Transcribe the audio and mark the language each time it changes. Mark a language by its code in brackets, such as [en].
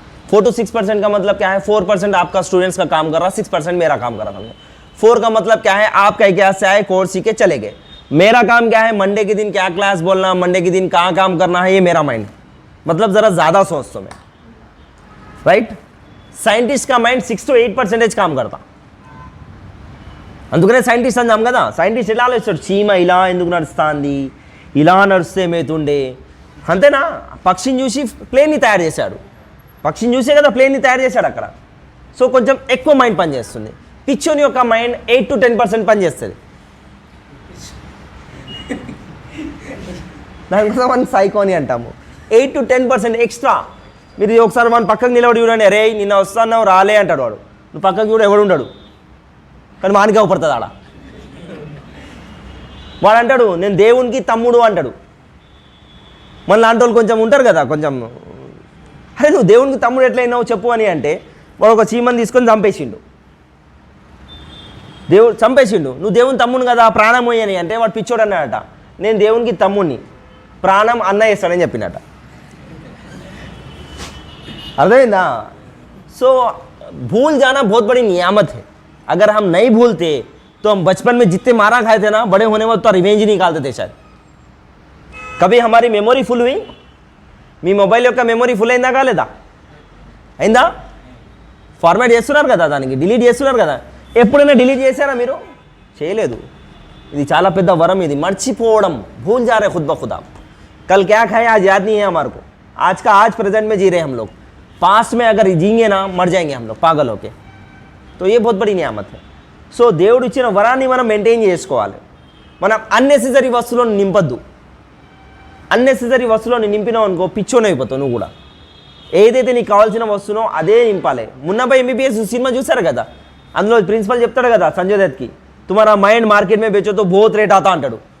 [hi] 4 to 6% का मतलब क्या है? 4% आपका स्टूडेंट्स का काम कर रहा, 6% मेरा काम कर रहा था. 4 का मतलब क्या है? आप कहीं क्या से आए, कोर्स सीखे चले गए. मेरा काम क्या है? मंडे के दिन क्या क्लास बोलना, मंडे के दिन कहाँ काम करना है, ये मेरा माइंड. मतलब ज़रा ज़्यादा सोचता मैं, राइट. साइंटिस्ट का माइंड 6 to 8% काम करता. [te] అందుకనే సైంటిస్ట్ అందాం కదా. సైంటిస్ట్ ఎలా ఆలోచిస్తాడు? చీమ ఇలా ఎందుకు నడుస్తుంది, ఇలా నడుస్తే మేతుండే, అంతేనా? పక్షిని చూసి ప్లేన్ని తయారు చేశాడు, పక్షిని చూసే కదా ప్లేన్ని తయారు చేశాడు అక్కడ. సో కొంచెం ఎక్కువ మైండ్ పనిచేస్తుంది. పిచ్చోని యొక్క మైండ్ 8 to 10% పనిచేస్తుంది. దానికోసం మనం సైకోని అంటాము. 8 to 10% ఎక్స్ట్రా. మీరు ఒకసారి మన పక్కకు నిలబడి చూడండి, అరే నిన్న వస్తున్నావు రాలే అంటాడు వాడు. నువ్వు పక్కకు చూడ ఎవడు ఉండడు, కానీ మానికి అవపడుతుంది ఆడ. వాడు అంటాడు నేను దేవునికి తమ్ముడు అంటాడు. మన లాంటి వాళ్ళు కొంచెం ఉంటారు కదా, కొంచెం అరే నువ్వు దేవునికి తమ్ముడు ఎట్లయినావు చెప్పు అని అంటే, వాడు ఒక చీమని తీసుకొని చంపేసిండు. చంపేసిండు. నువ్వు దేవుని తమ్ముడు కదా, ప్రాణం పోయని అంటే వాడు పిచ్చోడు అన్నాడట. నేను దేవునికి తమ్ముడిని, ప్రాణం అన్న చేస్తానని చెప్పినట. అర్థమైందా? [hi] సో भूल जाना बहुत बड़ी नियामत है. अगर हम नहीं भूलते तो हम बचपन में जितने मारा खाए थे ना, बड़े होने में तो रिवेंज निकालते थे शायद. कभी हमारी मेमोरी फुल हुई? [te] మీ మొబైల్ యొక్క మెమొరీ ఫుల్ అయిందా కాలేదా? అయిందా? ఫార్మాట్ చేస్తున్నారు కదా, దానికి డిలీట్ చేస్తున్నారు కదా. ఎప్పుడైనా డిలీట్ చేశారా మీరు? చేయలేదు. ఇది చాలా పెద్ద వరం. ఇది మర్చిపోవడం. [hi] भूल जा रहे खुद ब खुद. कल क्या खाए आज याद नहीं है हमारे को. आज का आज प्रेजेंट में जी रहे हम लोग. पास्ट में अगर जीएंगे ना मर जाएंगे हम लोग पागल होके. तो ये बहुत बड़ी नियामत है. [te] సో దేవుడు ఇచ్చిన వరాన్ని మనం మెయింటైన్ చేసుకోవాలి. మనం అన్నెసెసరీ వస్తువులను నింపద్దు. అన్నెసెసరీ వస్తువులను నింపినావు అనుకో పిచ్చోని అయిపోతావు నువ్వు కూడా. ఏదైతే నీకు కావాల్సిన వస్తువునో అదే నింపాలి. మున్నపై ఎంబీబీఎస్ సినిమా చూసారు కదా, అందులో ప్రిన్సిపల్ చెప్తాడు కదా సంజయ్ దత్కి, [hi] తుమారా మైండ్ మార్కెట్ మే బేచో తో బహుత్ రేట్ ఆతా [te] అంటాడు.